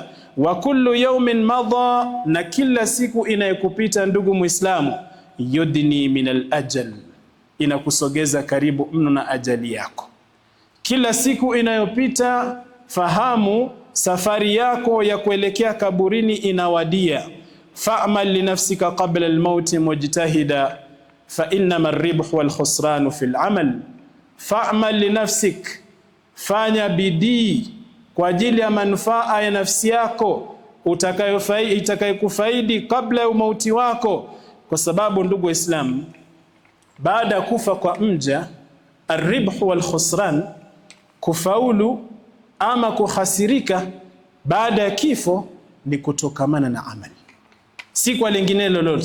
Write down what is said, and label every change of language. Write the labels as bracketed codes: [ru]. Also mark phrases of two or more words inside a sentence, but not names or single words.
[ar] وكل يوم مضى, [sw] na kila siku inayokupita ndugu Muislamu, [ar] يدني من الأجل, [sw] inakusogeza karibu mno na ajali yako. Kila siku inayopita fahamu safari yako ya kuelekea kaburini inawadia. [ar] فاعمل لنفسك قبل الموت مجتهدا فإنما الربح والخسران في العمل. فاعمل لنفسك, [sw] fanya bidii kwa ajili ya manufaa ya nafsi yako itakayokufaidi kabla ya umauti wako. Kwa sababu ndugu Waislamu, baada ya kufa kwa mja, [ar] الربح والخسران, [sw] kufaulu ama kuhasirika baada ya kifo, ni kutokamana na amali, si kwa lingine lolote.